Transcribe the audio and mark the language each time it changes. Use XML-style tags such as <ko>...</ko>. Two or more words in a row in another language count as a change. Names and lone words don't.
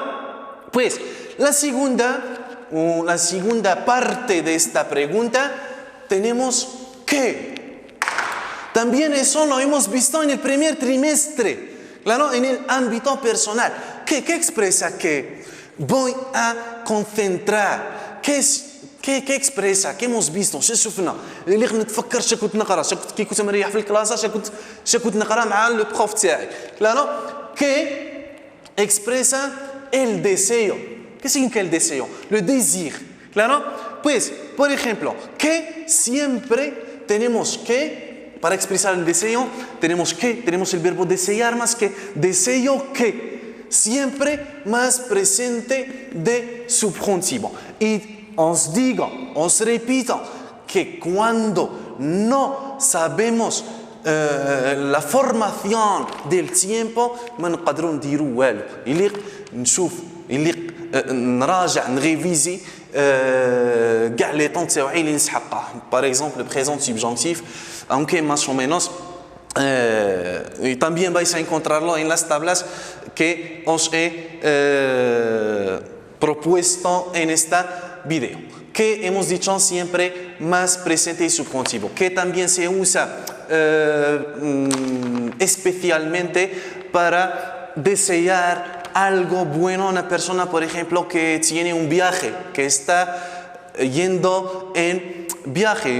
<es>Pues la segunda parte de esta pregunta tenemos que. También eso lo hemos visto en el primer trimestre, claro, en el ámbito personal. ¿Qué expresa que? Voy a concentrar. ¿Qué expresa؟ ¿Qué hemos visto؟</es> <ar>شو شفنا؟ اللي نتفكر شا كنت نقرا، كي كنت مريح في الكلاس شا كنت نقرا مع</ar> <fr>le prof</fr> <ar>تاعي.</ar> <es>Claro, ¿qué expresa el deseo? ¿Qué significa el deseo?</es> <fr>Le désir.</fr> <es>Claro, pues, por ejemplo, que siempre tenemos que, para expresar el deseo, tenemos el verbo desear más que deseo que, siempre más presente de subjuntivo. Y os digo, os repito, que cuando no sabemos la formación del tiempo</es> <ar>ما نقدروا نديروا والو. يليق نشوف يليق نراجع نريفيزي كاع</ar> <fr>les temps</fr> <ar>تاعي اللي نسحقه.</ar> <fr>Par exemple, le présent subjonctif,</fr> <es>aunque más o menos y también vais a encontrarlo en las tablas que os he propuesto en esta video. Que hemos dicho siempre más presente y subjuntivo, que también se usa especialmente para desear algo bueno a una persona, por ejemplo, que tiene un viaje, que está yendo en viaje.</es>